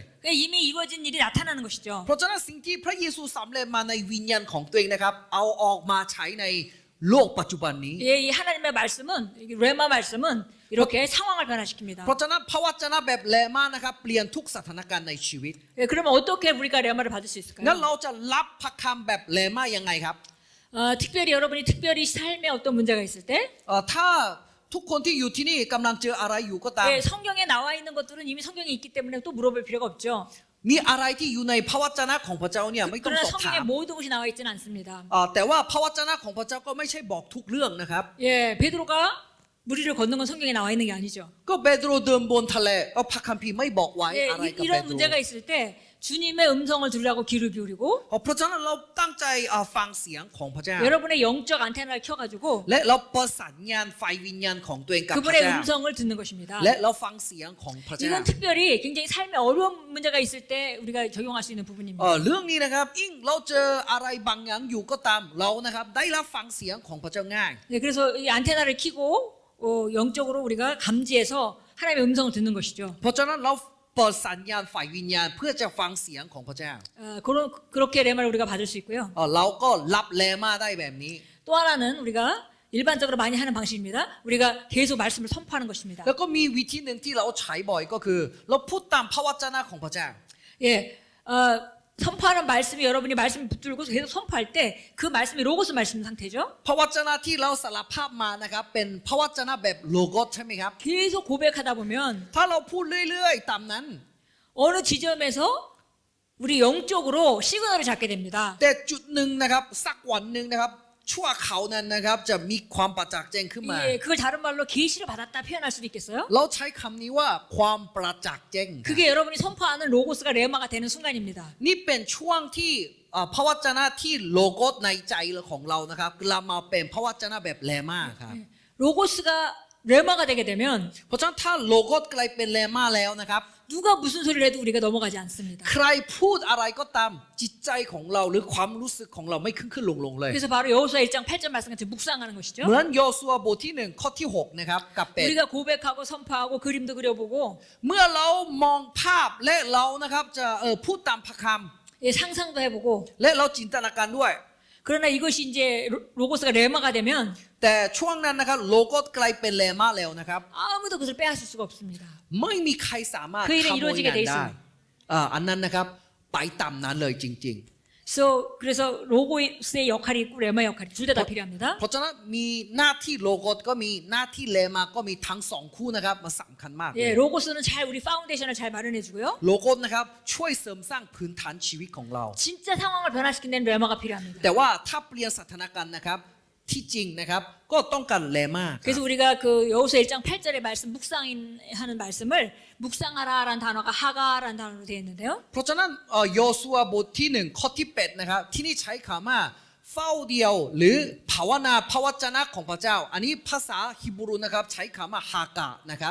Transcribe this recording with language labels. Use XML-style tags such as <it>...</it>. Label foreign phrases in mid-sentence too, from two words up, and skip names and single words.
<ko>그러니까 이미 이루어진 일이 나타나는 것이죠.</ko> <th>เพราะฉะนั้นสิ่งที่พระเยซูสำเร็จมาในวิญญาณของตัวเองนะครับเอาออกมาใช้ในโลกปัจจุบันนี้</th> <ko>예, 이 하나님의 말씀은 이 레마 말씀은 이렇게 상황을 변화시킵니다.</ko> <th>เพราะฉะนั้นพระวจนะแบบเลม่านะครับเปลี่ยนทุกสถานการณ์ในชีวิต</th> <ko>예, 그러면 어떻게 우리가 레마를 받을 수</ko> <th>งั้น</th> <ko>있을까요?</ko> <th>เราจะรับพระคำแบบเลม่ายังไงครับ</th> <ko>특별히 여러분이 특별히 삶에 어떤 문제가 있을 때</ko> <th>ถ้าทุกคนที่อยู่ที่นี่กำลังเจออะไรอยู่ก็ตาม</th> <ko>예, 성경에 나와 있는 것들은 이미 성경에 있기 때문에 또 물어볼 필요가 없죠.</ko> <th>มีอะไรที่อยู่ในพระวจนะของพระเจ้าเนี่ยไม่ต้อง</th> <ko>그러나</ko> <th>สอบถา</th> <ko>성경에</ko> <th>ม</th> <ko>모든 것이 나와 있지는 않습니다.</ko> <th>แต่ว่าพระวจนะของพระเจ้าก็ไม่ใช่บอกทุกเรื่องนะครับ</th> <ko>예, 베드로가 무리를 걷는 건 성경에 나와 있는 게 아니죠.</ko> <th>ก็เปโตรเดินบนทะเลก็พระคัมภีร์ไม่บอกไว้</th> <ko>예,</ko> <th>อะไรกับเป</th> <ko>이런</ko> <th>โตร</th> <ko>문제가 있을 때 주님의 음성을 들으라고 귀를 기울이고</ko> <th>เพราะฉะนั้นเราตั้งใจฟังเสียงของพระเจ้า</th> <ko>여러분의 영적 안테나를 켜가지고</ko> <th>และเราประสานงานไฟวิญญาณของตัวเองกับพระ</th> <ko>그분의</ko> <th>เจ้า</th> <ko>음성을 듣는 것입니다.</ko> <th>และเราฟังเสียงของพระเจ้า</th> <ko>이건 특별히 굉장히 삶에 어려운 문제가 있을 때 우리가 적용할 수 있는 부분입니다.</ko> <th>เรื่องนี้นะครับยิ่งเราเจออะไรบางอย่างอยู่ก็ตามเรานะครับได้รับฟังเสียงของพระเจ้าง่าย</th> <ko>네, 그래서 이 안테나를 켜고 영적으로 우리가 감지해서 하나님의 음성을 듣는 것이죠.</ko> <th>เพราะฉะนั้นเราเปิดสัญญาณฝ่ายวิญญาณเพื่อจะฟังเสียงของพระเจ้า</th> <ko>그렇게 레마를 우리가 받을 수 있고요.</ko> <th>เราก็รับแลมาได้แบบนี้</th> <ko>또 하나는 우리가 일반적으로 많이 하는 방식입니다. 우리가 계속 말씀을 선포하는 것입니다.</ko> <th>แล้วก็มีวิธีหนึ่งที่เราใช้บ่อยก็คือเราพูดตามพระวจนะของพระเจ้า</th> <ko>예, 선포하는 말씀이 여러분이 말씀을 붙들고 계속 선포할 때 그 말씀이 로고스 말씀 상태죠.</ko> <th>พระวจนะที่เราสารภาพมานะครับเป็นพระวจนะแบบโลโกสใช่ไหมครับ</th> <ko>계속 고백하다 보면</ko> <th>ถ้าเราพูดเรื่อยๆตามนั้น</th> <ko>어느 지점에서 우리 영적으로 시그널을 잡게 됩니다.</ko> <th>แต่จุดหนึ่งนะครับสักวันหนึ่งนะครับชั่วเขานั้นนะครับจะมีความประจักษ์แจ้งขึ้นมา</th> <ko>예, 그걸 다른 말로 계시를 받았다 표현할 수도 있겠어요.</ko> <th>เราใช้คำนี้ว่าความประจักษ์แจ้ง</th> <ko>그게 여러분이 선포하는 로고스가 레마가 되는 순간입니다.</ko> <th>นี่เป็นช่วงที่พระวจนะที่โลโกสในใจของเรานะครับเรามาเป็นพระวจนะแบบแลมาครับ</th> <ko>로고스가 레마가 되게 되면</ko> <th>เพราะฉะนั้นถ้าโลโกสกลายเป็นแลมาแล้วนะครับ</th> <ko>누가 무슨 소리를 해도 우리가 넘어가지 않습니다.</ko> <th>ใครพูดอะไรก็ตามจิตใจของเราหรือความรู้สึกของเราไม่ขึ้นลงเลย</th> <ko>그래서 바로 여호수아 1장 8절 말씀 같이 묵상하는 것이죠.</ko> <th>เหมือนโยซัวบทที่1ข้อที่6นะครับกับเป็ด</th> <ko>우리가 고백하고 선포하고 그림도 그려보고</ko> <th>เมื่อเรามองภาพและเรานะครับจะพูดตามพระค</th> <ko>예, 상상도 해보고</ko> <th>ำและเราจินตนาการด้วย</th> <ko>그러나 이것이 이제 로고스가 레마가 되면</ko> <th>แต่ช่วงนั้นนะครับโลโกสกลายเป็นแลมาแล้วนะครับ</th> <ko>아무도 그것을 빼앗을 수가 없습니다.</ko> <th>ไม่มีใครสามารถ คือ ขโมย</th> <ko>이루어지게</ko> <th>งาน</th> <ko>돼</ko> <th>ได้</th> <ko>있어요.</ko> <th>อันนั้นนะครับไปตามนั้นเลยจริง</th> <ko>그래서 로고스의 역할이 있고 레마 역할이 둘 다 다 필요합니다.</ko> <th>ๆ เพราะฉะนั้นมีหน้าที่โลโกสก็มีหน้าที่แลมาก็มีทั้งสองคู่นะครับมันสำคัญมากเลย</th> <ko>예, 로고스는 잘 우리 파운데이션을 잘 마련해주고요.</ko> <th>โลโกสนะครับช่วยเสริมสร้างพื้นฐานชีวิตของเรา</th> <ko>진짜 상황을 변화시키는 데는 레마가 필요합니다.</ko> <th>แต่ว่าถ้าเปลี่ยนสถานการณ์นะครับที่จริงนะครับก็ต้องการแลมาครับ</th> <ko>그래서 우리가 그 여호수아 1장 8절의 말씀 묵상하는 말씀을 묵상하라라는 단어가 하가라는 단어로 되어 있는데요.</ko> <th>เพราะฉะนั้นโยซัวบทที่1ข้อที่8นะครับที่นี่ใช้คำว่าเฝ้าเดียวหรือภาวนาพระวจนะของพระเจ้า อันนี้ภาษาฮิบรูนะครับใช้คำว่าฮากะนะครับ</th>